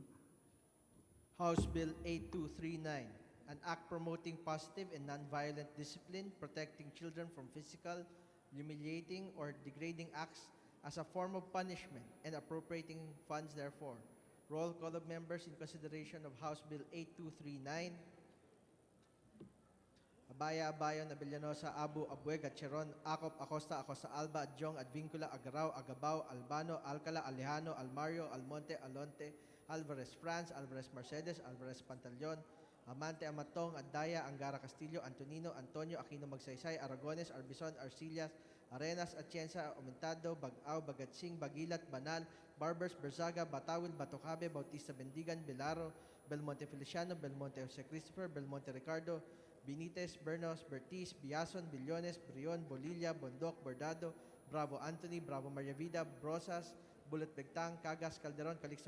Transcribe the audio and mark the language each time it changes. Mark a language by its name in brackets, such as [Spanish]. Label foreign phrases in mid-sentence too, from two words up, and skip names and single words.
[English] House Bill 8239, an act promoting positive and nonviolent discipline, protecting children from physical, humiliating, or degrading acts as a form of punishment and appropriating funds therefor. Roll call of members in consideration of House Bill 8239. Abaya, Abayon, Abellanosa, Abu, Abueg, Atcheron, Acop, Acosta, Acosta Alba, Adjong, Advincula, Agaraw, Agabao, Albano, Alcala, Alejano, Almario, Almonte, Alonte, Alvarez France, Alvarez Mercedes, Alvarez Pantaleon, Amante, Amatong, Andaya, Angara Castillo, Antonino, Antonio, Aquino Magsaysay, Aragones, Arbizon, Arcillas, Arenas, Atienza, Aumentado, Bagao, Bagatsing, Bagilat, Banal, Barbers, Berzaga, Batawil, Batocabe, Bautista Bendigan, Belaro, Belmonte Feliciano, Belmonte Jose Christopher, Belmonte Ricardo, Benitez, Bernos, Bertiz, Biason, Billones, Brion, Bolilla, Bondoc, Bordado, Bravo Anthony, Bravo Maria Vida, Brosas, Bullet Begtang, Cagas, Calderon, Calixto